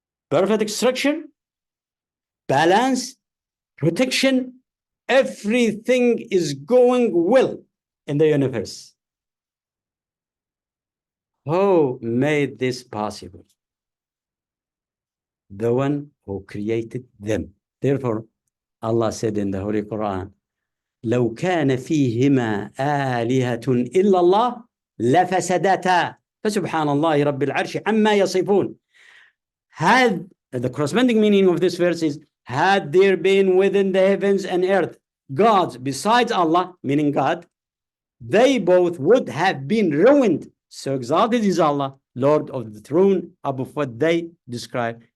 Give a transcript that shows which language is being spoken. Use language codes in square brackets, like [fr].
[en] Perfect structure, balance, protection, everything is going well in the universe. Who made this possible? The one who created them. Therefore, Allah said in the Holy Quran, [ar] لو كان فيهما آلهة إلا الله لفسدتا فسبحان الله رب العرش عما يصفون. [en] Had the corresponding meaning of this verse is, had there been within the heavens and earth gods besides Allah, meaning God, they both would have been ruined. So exalted is Allah, Lord of the throne, above what they describe.